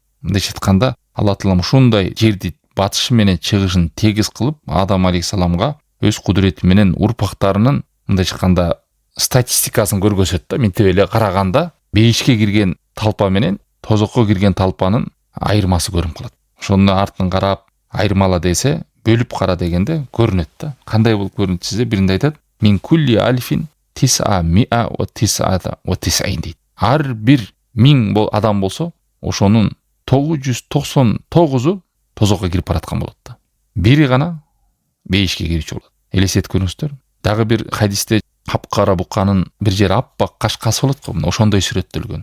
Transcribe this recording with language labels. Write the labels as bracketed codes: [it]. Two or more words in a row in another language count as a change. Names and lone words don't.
[ky] Мындай айтканда, Алла таалам ушундай жерди батышы менен чыгышын тегиз кылып, Адам алейхиссаламга өз кудурети менен урпактарынын мындай айтканда статистикасын көргөзөт да. Минтип эле караганда бейишке кирген талпа менен тозокко кирген талпанын айырмасы көрүнүп калат. Ошону артын карап айырмала десе, бөлүп кара дегенде көрүнөт да. Кандай болуп көрүнөт десе, биринде айтат, [ar] من كل ألف تسعمائة وتسعة وتسعين дейт. [ky] Ар бир 1000 адам болсо, ошонун 999-у тозокко кирип бараткан болот да. Бири гана бейишке кирүүчү болот. Элестетип көрүңүздөр. Дагы бир хадисте капкара буканын бир жери аппак кашкасы болот го, ошондой сүрөттөлгөн.